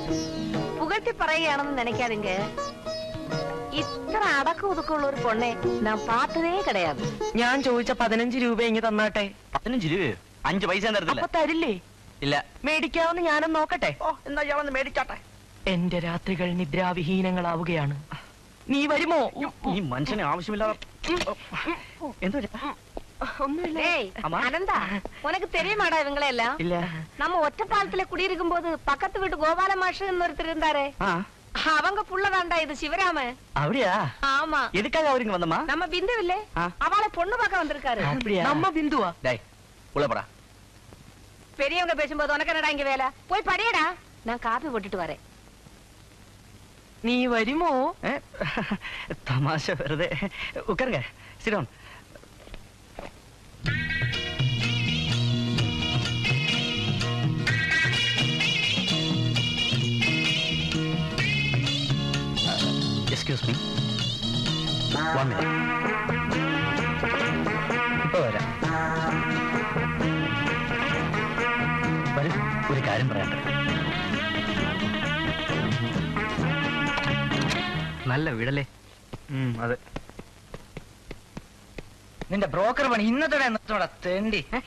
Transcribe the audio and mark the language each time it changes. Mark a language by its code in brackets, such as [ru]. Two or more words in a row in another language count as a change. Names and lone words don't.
[ta] புகழ்த்தி பறையானு நினைக்காதீங்க. [ml] ഇത്ര അടക്ക ഒതുക്കുള്ള ഒരു പൊണ്ണെ ഞാൻ പാത്തതേ കിടയാതെ. ഞാൻ ചോദിച്ച 15 രൂപ ഇങ്ങ് തന്നാട്ടെ. 15 രൂപയോ? 5 പൈസ തരത്തില്ല. അപ്പൊ തരില്ലേ? ഇല്ല. മേടിക്കാവുന്ന ഞാനും നോക്കട്ടെ. എന്നാ ഞാനൊന്ന് മേടിച്ചാട്ടെ. എന്റെ രാത്രികൾ നിദ്രാവിഹീനങ്ങളാവുകയാണ്. നീ വരുമോ? ഈ മനുഷ്യനെ ആവശ്യമില്ലാതെ [ta] அனந்தா, உனக்கு தெரியுமாடா இவங்களே எல்லாம்? இல்ல. நம்ம ஒற்றப்பாலத்துல குடியிருக்கும் போது பக்கத்து வீட்டு கோபால மாஷன் ஒருத்தர் இருந்தாரே, அவங்க புள்ளதாண்டா இது சிவராம. அப்படியா? ஆமா. எதுக்காக அவருக்கு வந்தமா? நம்ம பிந்து இல்ல, அவளை பொண்ணு பார்க்க வந்திருக்காரு. அப்படியா? நம்ம பிந்துவா? டேய் உள்ள போடா. பெரியவங்க பேசும்போது உனக்கு என்னடா இங்க வேலை? போய் படியடா, நான் காபி போட்டுட்டு வரேன். நீ வருமோ? தமாஷா வருதே. உட்காருங்க. [en] Sit down. Excuse me. 1 minute. [ml] ഇപ്പൊ വരാം. വരൂ, ഒരു കാര്യം പറയട്ടെ. നല്ല വീടല്ലേ? അതെ. നിന്റെ ബ്രോക്കർ പണി ഇന്നത്തോടെ തേണ്ടി.